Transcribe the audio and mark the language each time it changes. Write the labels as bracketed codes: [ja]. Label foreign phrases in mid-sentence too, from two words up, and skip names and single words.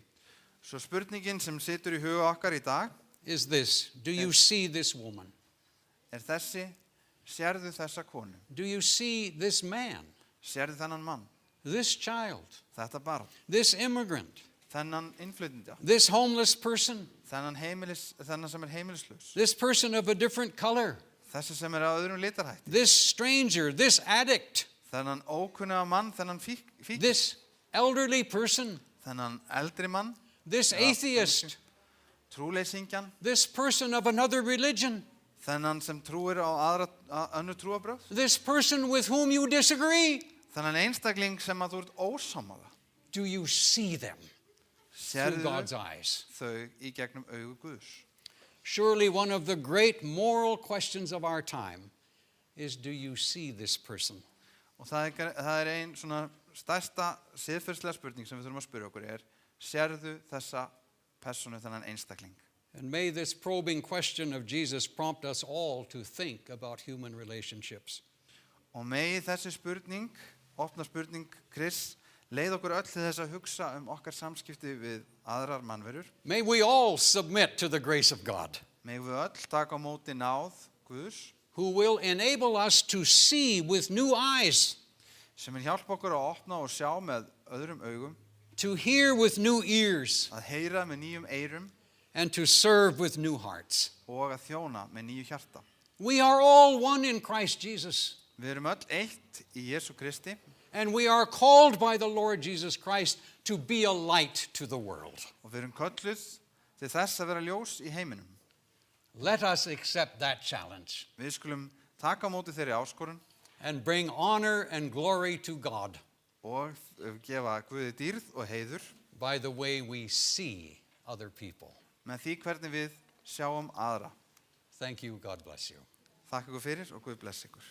[is] Svo spurningin sem situr í huga okkar í dag [en] is this: do you see this woman? [is] þessi, sérðu þessa konu, [en] Do you see this man, [is] sérðu þennan mann, [en] this child, [is] þetta barn, [en] this immigrant, [is] þennan innflytjanda, [en] this homeless person, [is] þennan sem er heimilislaus, [en] this person of a different color, [is] þessi sem er á öðrum litarhætti, [en] this stranger, this addict, [is] þennan ókunnuga mann, þennan fík, [en] this elderly person, [is] þennan eldri mann, [en] this atheist, [is] trúleysingjan, [en] this person of another religion, [is] þennan sem trúir á önnur trúarbrögð, [en] this person with whom you disagree. [is] þennan einstakling sem að þú ert ósammála. [en] Do you see them through [is] Sérðu [en] God's eyes? [is] þau í gegnum augu Guðs. [en] Surely one of the great moral questions of our time is, do you see this person? [is] Og það er ein svona stærsta siðferðslega spurning sem við þurfum að spyrja okkur er, sérðu þessa personu, þennan einstakling? [en] And may this probing question of Jesus prompt us all to think about human relationships. [is] Og megi þessi spurning, opna spurning Kris, leið okkur öll til þess að hugsa okkar samskipti við aðrar mannverur. [en] May we all submit to the grace of God, [is] Megi við öll taka á móti náð Guðs, [en] who will enable us to see with new eyes, [is] sem hjálpa okkur að opna og sjá með öðrum augum, [en] to hear with new ears, [is] að heyra með nýjum eyrum [en] and to serve with new hearts. [is] og að þjóna með nýju hjarta. [en] We are all one in Christ Jesus, [is] Við erum öll eitt í Jesú Kristi [en] and we are called by the Lord Jesus Christ to be a light to the world. [is] og við erum kölluð til þess að vera ljós í heiminum. [en] Let us accept that challenge [is] Við skulum taka á móti þeirri áskorun [en] and bring honor and glory to God [is] og gefa Guði dýrð og heiður [en] by the way we see other people. [is] með því hvernig við sjáum aðra. [en] Thank you. God bless you. [is] Þakka ykkur fyrir og Guð bless ykkur.